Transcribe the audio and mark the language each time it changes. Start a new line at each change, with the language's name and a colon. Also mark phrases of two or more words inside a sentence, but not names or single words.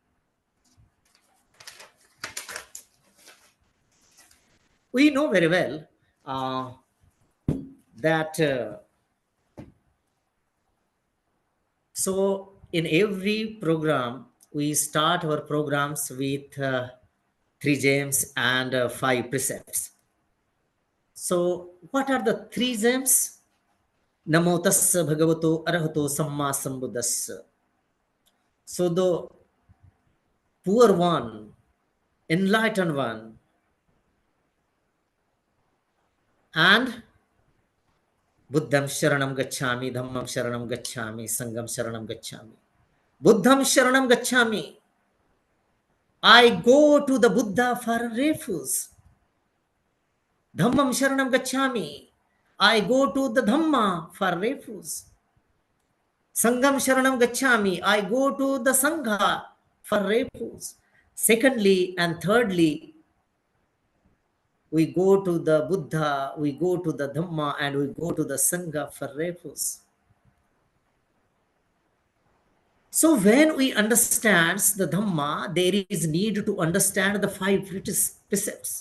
English: We know very well that so in every program, we start our programs with 3 gems and 5 precepts. So what are the 3 gems?
Pali: Namo tassa bhagavato arahato samma sambuddhassa.
English: So the poor one, enlightened one, and
Pali: Buddham sharanam gacchami, dhammam sharanam gacchami, sangham sharanam gacchami. Buddham sharanam gacchami.
English: I go to the Buddha for refuge.
Pali: Dhammam sharanam gacchami.
English: I go to the Dhamma for refuge.
Pali: Sangham sharanam gacchami.
English: I go to the Sangha for refuge. Secondly and thirdly, we go to the Buddha, we go to the Dhamma, and we go to the Sangha for refuge. So when we understand the Dhamma, there is need to understand the 5 precepts.